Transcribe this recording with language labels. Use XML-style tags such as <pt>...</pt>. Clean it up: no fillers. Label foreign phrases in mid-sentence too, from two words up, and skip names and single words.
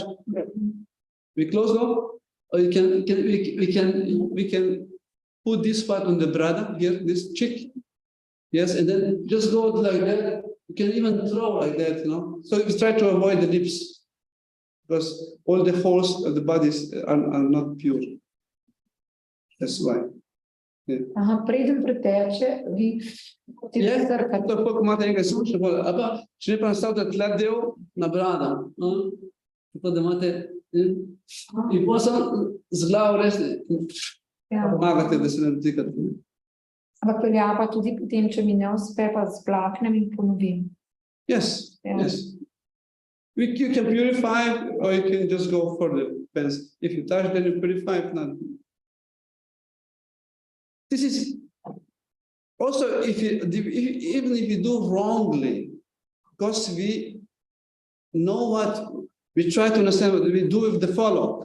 <en>We close door, or we can put this part on the brada here, this cheek, yes, and then just go like that. You can even throw like that, So we try to avoid the lips because all the holes of the bodies are not pure. That's why.</en> <sl>Aha, preden preteče, vi to kako imate nekaj izkušnje, če ne pa nastavite tle del na brada, tako da imate, in potem sem z glavo res, pomagate, da se ne dotikate. Ampak velja pa tudi potem, če mi ne uspe, pa splaknem in ponovim.</sl> <en>Yes. You can purify or you can just go further. Depends. If you touch, then you purify. If not. This is also even if you do wrongly, because we know what we try to understand what we do with the follow.</en>